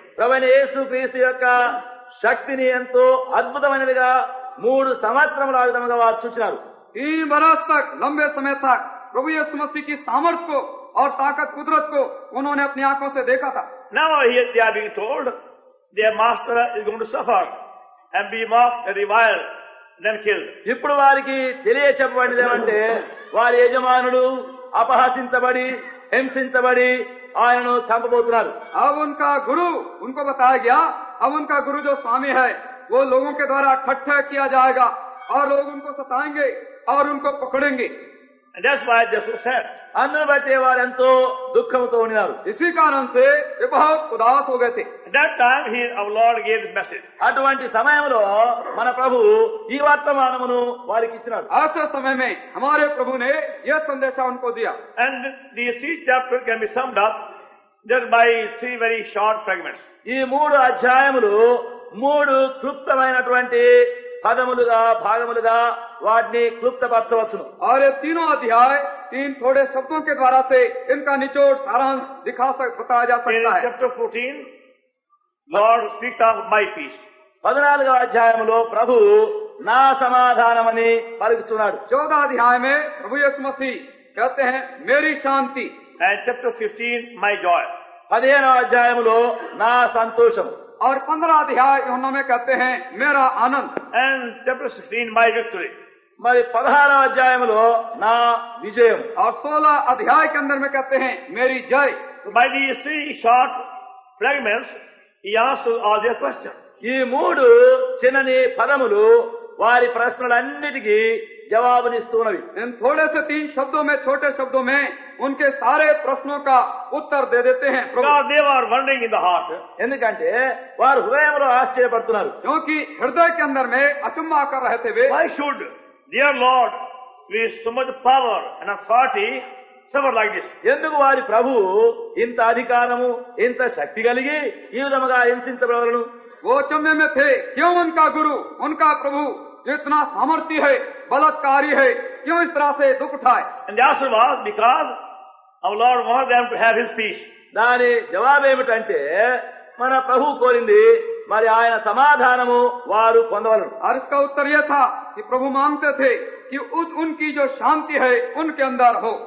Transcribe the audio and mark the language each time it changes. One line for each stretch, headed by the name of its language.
Telugu: ప్రభువైన యేసు క్రీస్తు యొక్క శక్తిని ఎంతో అద్భుతమైనదిగా 3 సంవత్సరముల ఆ విధంగా వారు చూసినారు.
Hindi: 3 बरस तक, लंबे समय तक प्रभु यीशु मसीह की सामर्थ को और ताकत कुदरत को उन्होंने अपनी आंखों से देखा था।
English: Now they are being told their master is going to suffer and be mocked and reviled and then killed.
Telugu: ఇప్పుడు వారికి తెలియచెప్పబడినది ఏమంటే వారి యజమానుడు అపహసించబడి హింసించబడి ఆయనను చంపబోతున్నారు.
Hindi: अब उनका गुरु, उनको बताया गया, अब उनका गुरु जो स्वामी है वो लोगों के द्वारा ठट्ठा किया जाएगा और लोग उनको सताएंगे और उनको पकड़ेंगे।
English: And that's why they're so sad.
Telugu: అందును బట్టి వారు ఎంతో దుఃఖంతో ఉన్నారు.
Hindi: इसी कारण से ये बहुत उदास हो गए थे।
English: At that time, our Lord gave this message.
Telugu: అటువంటి సమయంలో మన ప్రభు ఈ వర్తమానమును వారికి ఇచ్చినాడు.
Hindi: ऐसे समय में हमारे प्रभु ने यह संदेशा उनको दिया।
English: And these 3 chapters can be summed up just by 3 very short fragments.
Telugu: ఈ 3 అధ్యాయములు 3 క్లుప్తమైనటువంటి పదములుగా భాగములుగా వాటిని క్లుప్తపరచవచ్చును.
Hindi: और ये तीनों अध्याय 3 थोड़े शब्दों के द्वारा से इनका निचोड़ सारांश बताया जा
English: In
Hindi: सकता है।
English: chapter 14, Lord speaks of my peace.
Telugu: 14వ అధ్యాయములో ప్రభు నా సమాధానమని పలుకుతున్నాడు.
Hindi: 14 अध्याय में प्रभु यीशु मसीह कहते हैं मेरी शांति।
English: And chapter 15, my joy.
Telugu: 15వ అధ్యాయములో నా సంతోషం.
Hindi: और 15 अध्याय यूहन्ना में कहते हैं मेरा आनंद।
English: And chapter 16, my victory.
Telugu: మరి 16వ అధ్యాయములో నా విజయం.
Hindi: और 16 अध्याय के अंदर में कहते हैं मेरी जय।
English: So by these 3 short fragments, he answers all their questions.
Telugu: ఈ 3 చిన్నని పదములు వారి ప్రశ్నలన్నిటికీ జవాబునిస్తున్నవి.
Hindi: इन थोड़े से 3 शब्दों में, छोटे शब्दों में उनके सारे प्रश्नों का उत्तर दे देते हैं प्रभु।
English: Because they were wondering in the heart.
Telugu: ఎందుకంటే వారు హృదయంలో ఆశ్చర్యపడుతున్నారు.
Hindi: क्योंकि हृदय के अंदर में अचंभा कर रहे थे वे।
English: Why should dear Lord with so much power and authority suffer like this?
Telugu: ఎందుకు వారి ప్రభు ఇంత అధికారము ఇంత శక్తి కలిగి ఈ విధముగా హింసించబడవలను?
Hindi: वो अचंभे में थे, क्यों उनका गुरु, उनका प्रभु जो इतना सामर्थ्य है, बलात्कारी है, क्यों इस तरह से दुख उठाए?
English: And the answer was because our Lord wanted them to have His peace.
Telugu: దాని జవాబు ఏమిటంటే మన ప్రభు కోరింది మరి ఆయన సమాధానము వారు పొందవలను.
Hindi: और इसका उत्तर यह था कि प्रभु मांगते थे कि उनकी जो शांति है उनके अंदर हो।